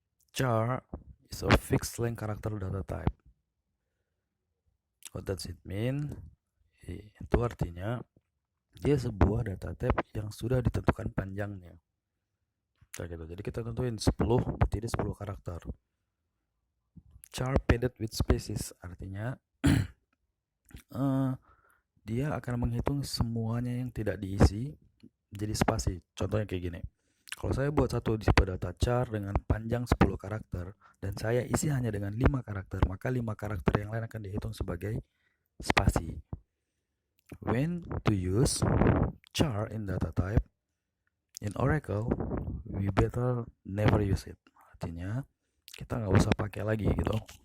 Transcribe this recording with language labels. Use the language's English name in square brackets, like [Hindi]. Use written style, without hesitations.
[English] Char is a fixed length character data type. What does it mean? [Indonesian] Itu artinya dia sebuah data type yang sudah ditentukan panjangnya. Kayak gitu. Jadi kita tentuin 10 berdiri 10 karakter. Char [English] padded with spaces [Indonesian] artinya dia akan menghitung semuanya yang tidak diisi jadi spasi. Contohnya kayak gini. Kalau saya buat satu tipe data char dengan panjang 10 karakter dan saya isi hanya dengan 5 karakter, maka 5 karakter yang lain akan dihitung sebagai spasi. [English] When to use char in data type? In Oracle, we better never use it. [Indonesian] Artinya, kita nggak usah pakai lagi gitu.